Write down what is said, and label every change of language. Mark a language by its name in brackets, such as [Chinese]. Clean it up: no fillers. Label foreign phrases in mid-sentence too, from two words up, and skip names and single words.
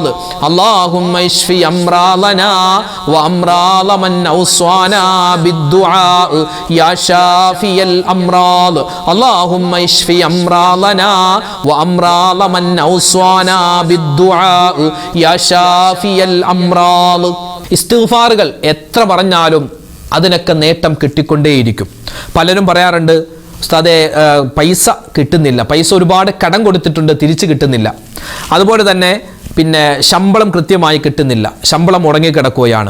[Arabic] اللهم اشف أمراضنا وأمراض من أوصانا بالدعاء يا شافي الأمراض. اللهم اشف أمراضنا وأمراض من أوصانا بالدعاء يا شافي الأمراض. [Malayalam] ഇസ്തിഗ്ഫാറുകൾ എത്ര പറഞ്ഞാലും അതിനൊക്കെ നേട്ടം കിട്ടിക്കൊണ്ടേയിരിക്കും. പലരും പറയാറുണ്ട്, ഉസ്താദേ പൈസ കിട്ടുന്നില്ല, പൈസ ഒരുപാട് കടം കൊടുത്തിട്ടുണ്ട്, തിരിച്ചു കിട്ടുന്നില്ല. അതുപോലെ തന്നെ പിന്നെ ശമ്പളം കൃത്യമായി കിട്ടുന്നില്ല, ശമ്പളം മുടങ്ങിക്കിടക്കുകയാണ്.